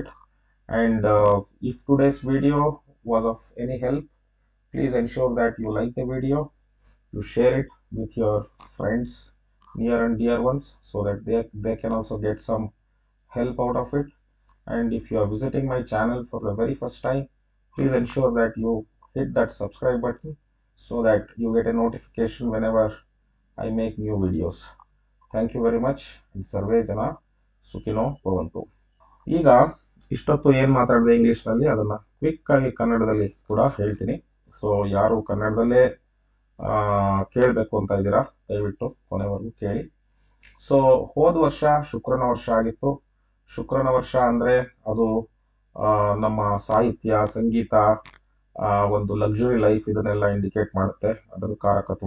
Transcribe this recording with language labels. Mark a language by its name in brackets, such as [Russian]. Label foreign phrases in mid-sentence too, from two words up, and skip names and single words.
[English] And if today's video was of any help, please ensure that you like the video, you share it with your friends, near and dear ones, so that they can also get some help out of it. And if you are visiting my channel for the very first time, please ensure that you hit that subscribe button so that you get a notification whenever I make new videos. Thank you very much. And [Sanskrit] ಸರ್ವೇ ಜನ ಸುಖಿನೋ ಭವಂತು. [Kannada] ಈಗ ಇಷ್ಟೊತ್ತು ಏನು ಮಾತಾಡಿದೆ ಇಂಗ್ಲೀಷ್ನಲ್ಲಿ ಅದನ್ನು ಕ್ವಿಕ್ ಆಗಿ ಕನ್ನಡದಲ್ಲಿ ಕೂಡ ಹೇಳ್ತೀನಿ. ಸೊ ಯಾರು ಕನ್ನಡದಲ್ಲೇ ಕೇಳಬೇಕು ಅಂತ ಇದ್ದೀರಾ, ದಯವಿಟ್ಟು ಕೊನೆವರೆಗೂ ಕೇಳಿ. ಸೊ ಹೋದ ವರ್ಷ ಶುಕ್ರನ ವರ್ಷ ಆಗಿತ್ತು. ಶುಕ್ರನ ವರ್ಷ ಅಂದರೆ ಅದು ನಮ್ಮ ಸಾಹಿತ್ಯ, ಸಂಗೀತ, ಒಂದು [English] luxury life [Kannada] ಇದನ್ನೆಲ್ಲ ಇಂಡಿಕೇಟ್ ಮಾಡುತ್ತೆ, ಅದರ ಕಾರಕತ್ವ.